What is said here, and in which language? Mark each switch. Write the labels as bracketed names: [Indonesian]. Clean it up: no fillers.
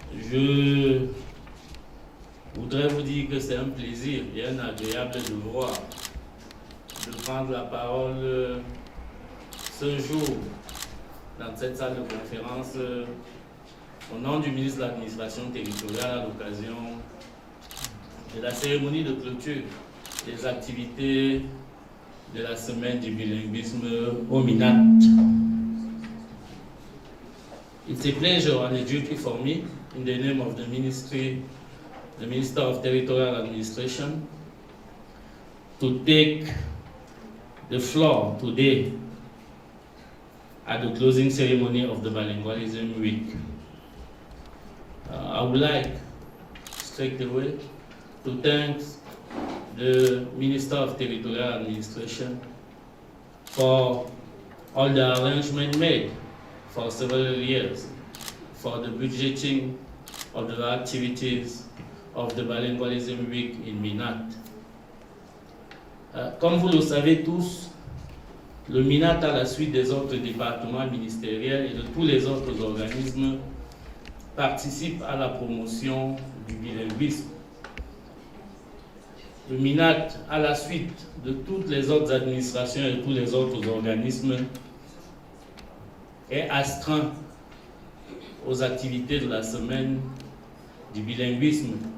[French] je voudrais vous dire que c'est un plaisir et un agréable devoir de prendre la parole ce jour dans cette salle de conférence au nom du ministre de l'Administration territoriale à l'occasion de la cérémonie de clôture des activités de la semaine du bilinguisme au Minat. [English] It's a pleasure and a duty for me, in the name of the Minister of Territorial Administration, to take the floor today at the closing ceremony of the Bilingualism Week. I would like straight away to thank the Minister of Territorial Administration for all the arrangements made for several years for the budgeting of the activities of the Bilingualism Week in Minat. [French] Comme vous le savez tous, le Minat, à la suite des autres départements ministériels et de tous les autres organismes, participe à la promotion du bilinguisme. Le Minat, à la suite de toutes les autres administrations et tous les autres organismes, est astreint aux activités de la semaine du bilinguisme.